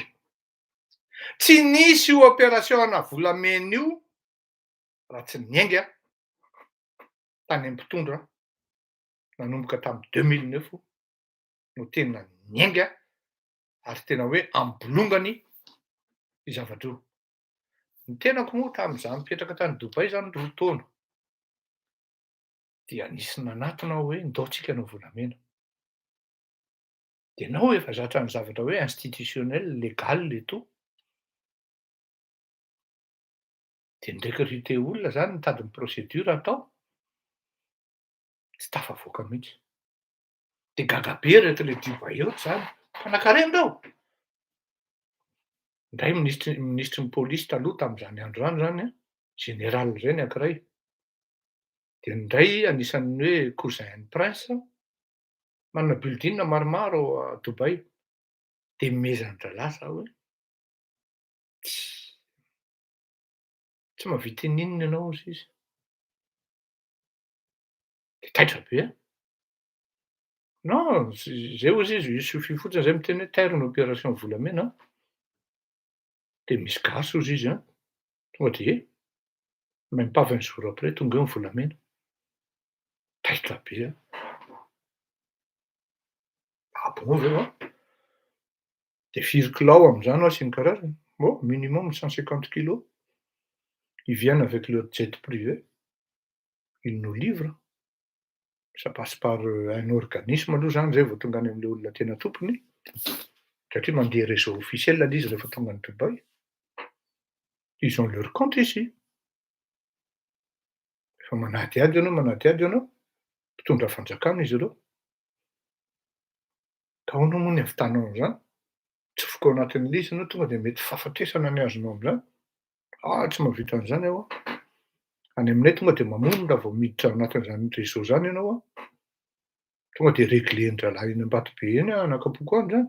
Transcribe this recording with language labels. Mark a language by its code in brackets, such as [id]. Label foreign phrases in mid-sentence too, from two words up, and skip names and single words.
[mg] Tsy nisy io opération-na volamena io raha tsy niainga tany am-mpitondra nanomboka tamin'ny 2009 no tena niainga ary tena hoe ambolongany io zavatra io. Ny tenako moa tamin'izaho nipetraka tany Dubai zany roa taona dia nisy nanatona aho hoe ndao tsika hanao volamena. De nao efa zatra ny zavatra hoe [fr] institutionnel, légal et tout. [mg] De ny recruter olona zany mitady ny procédure atao. Tsy tafavoaka mihitsy. De gaga be reto le Dubai reto zany. Mpanankarena reo. Indray ministry ny pôlisy taloha tamin'izany andro zany zany général ireny ankiray. De ny indray anisan'ny hoe cousin-n'ny prince, manana building maromaro à Dubai. De mezan-dralahy zaho hoe tsy mahavita n'inona ianao hozy izy. De taitra be. Non, zay hozy izy, [fr] il suffit [mg] fotsiny zay miteny hoe taire ny opération volamena de misy gasy hozy izy tonga [fr] de même pas 20 jours après [mg] tonga eo ny volamena. Taitra be. [fr] Ah bon [mg] ve va? De firy kilao amin'izany aho sy ny karazany. [fr] Bon, minimum 150 kilos. Ils viennent avec leur jet privé. Ils nous livrent. Ça passe par un organisme [mg] aloha zany zay vao tonga any am'le olona tena tompony. Satria mandeha [fr] réseau officiel [mg] le izy rehefa tonga any Dubai. [fr] Ils ont leur compte ici. [mg] Efa manadiady ianao, mpitondra fanjakana izy ireo. Ka ahoana moa ny havitanao an'izany? Tsofoka ao anatin'ilay izy ianao tonga de mety fahafatesana ny azonao amin'izany. Tsy mahavita an'izany aho. Any aminay tonga de mamono raha vao miditra ao anatin'izany réseau zany ianao tonga de réglen'dralahy eny Ambatobe eny anakapoaka any zany.